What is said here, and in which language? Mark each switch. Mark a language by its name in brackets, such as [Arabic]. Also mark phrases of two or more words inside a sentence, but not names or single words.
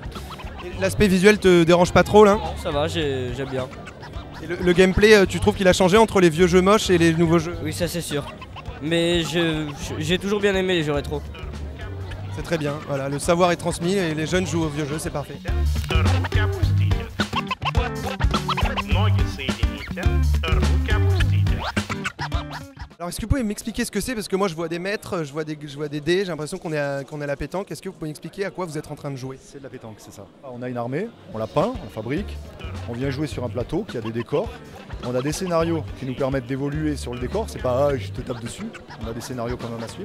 [French] L'aspect visuel te dérange pas trop là? Non, ça va, j'aime bien. Et le gameplay, tu trouves qu'il a changé entre les vieux jeux moches et les nouveaux jeux? Oui, ça c'est sûr. Mais j'ai toujours bien aimé les jeux rétro. C'est très bien, voilà, le savoir est transmis et les jeunes jouent aux vieux jeux, c'est parfait. [Russian] Руки опустите. Ноги соедините, руки опустите. [French] Alors est-ce que vous pouvez m'expliquer ce que c'est? Parce que moi je vois des mètres, je vois des dés, j'ai l'impression qu'on est à la pétanque. Est-ce que vous pouvez m'expliquer à quoi vous êtes en train de jouer? C'est de la pétanque, c'est ça. On a une armée, on la peint, on fabrique, on vient jouer sur un plateau qui a des décors. On a des scénarios qui nous permettent d'évoluer sur le décor, c'est pas je te tape dessus, on a des scénarios quand même à suivre.